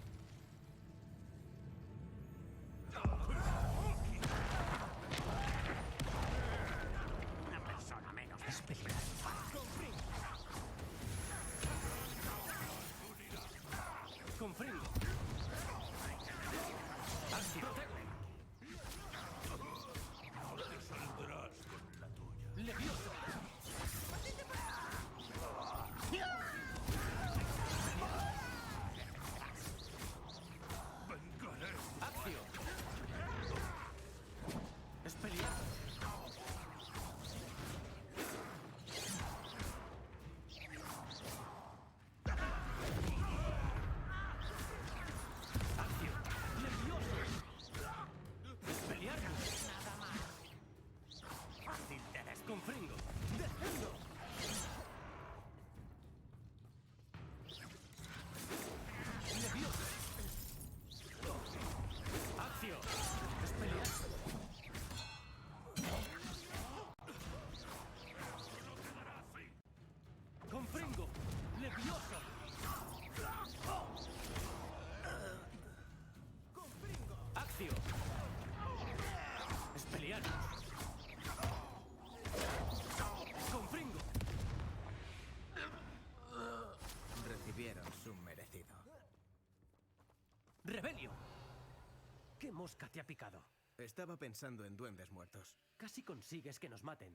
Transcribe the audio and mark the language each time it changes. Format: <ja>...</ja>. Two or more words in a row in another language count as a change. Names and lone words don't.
<es>Una persona menos. Comprendo. Protegme. No te saldrás con la tuya. Levioso. Vengaré. Accio. Expelliarmus. Accio. Levioso. Expelliarmus. Fácil de destruir. Comprendo. Descendo. Levioso. Accio. Expelliarmus. Comprendo. Levioso. Accio. Expelliarmus. Comprendo. Recibieron su merecido. Rebelio. ¿Qué mosca te ha picado? Estaba pensando en duendes muertos, Casi consigues que nos maten.</es>